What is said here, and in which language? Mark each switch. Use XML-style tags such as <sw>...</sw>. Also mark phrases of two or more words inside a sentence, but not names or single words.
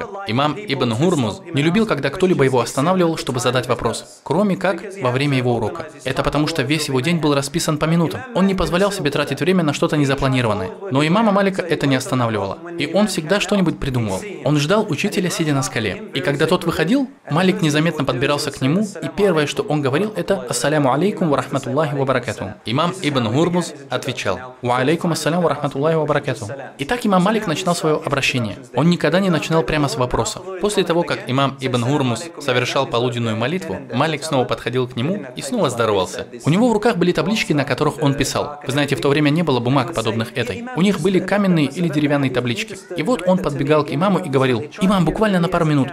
<ru>Имам Ибн Гурмуз не любил, когда кто-либо его останавливал, чтобы задать вопрос, кроме как во время его урока. Это потому, что весь его день был расписан по минутам. Он не позволял себе тратить время на что-то незапланированное. Но имама Малика это не останавливало. И он всегда что-нибудь придумывал. Он ждал учителя, сидя на скале. И когда тот выходил, Малик незаметно подбирался к нему, и первое, что он говорил, это</ru> <ar>«السلام عليكم ورحمة الله وبركاته». Имам Ибн Гурмуз отвечал «وعليكم السلام ورحمة الله وبركاته».</ar> <ru>И так имам Малик начинал свое обращение. Он никогда не начинал прямо с вопроса. После того, как имам Ибн Гурмуз совершал полуденную молитву, Малик снова подходил к нему и снова здоровался. У него в руках были таблички, на которых он писал. Вы знаете, в то время не было бумаг, подобных этой. У них были каменные или деревянные таблички. И вот он подбегал к имаму и говорил: «Имам, буквально на пару минут.</ru>